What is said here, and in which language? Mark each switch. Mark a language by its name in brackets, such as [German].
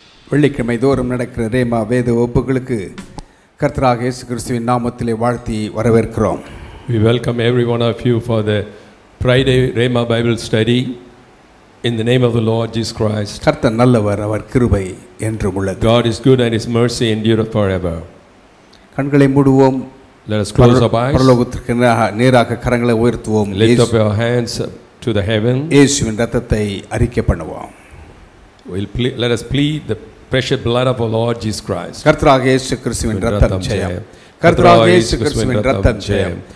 [Tamil] வெள்ளிக்கிழமை தோறும் நடக்கிற ரேமா வேத வகுப்புகளுக்கு கர்த்தராகிய இயேசு கிறிஸ்துவின் நாமத்திலே வாழ்த்தி வரவேற்கிறோம். [English] We welcome every one of you for the Friday Rhema Bible study in the name of the Lord Jesus Christ. [Tamil] கர்த்தர் நல்லவர், அவர் கிருபை என்றும் உள்ளது. [English] God is good and his mercy endureth forever. [Tamil] கண்களை மூடுவோம். [English] Let us close our eyes. [Tamil] பரலோகத்திற்கு நேராக கரங்களை உயர்த்துவோம். [English] Lift up your hands to the heaven. [Tamil] இயேசுவின் இரத்தத்தை அறிக்கை பண்ணுவோம். [English] Let us plead the precious blood of our Lord Jesus Christ. [Tamil] கர்த்தராகிய இயேசு கிறிஸ்துவின் இரத்தம் ஜெயம். கர்த்தராகிய இயேசு கிறிஸ்துவின் இரத்தம் ஜெயம்.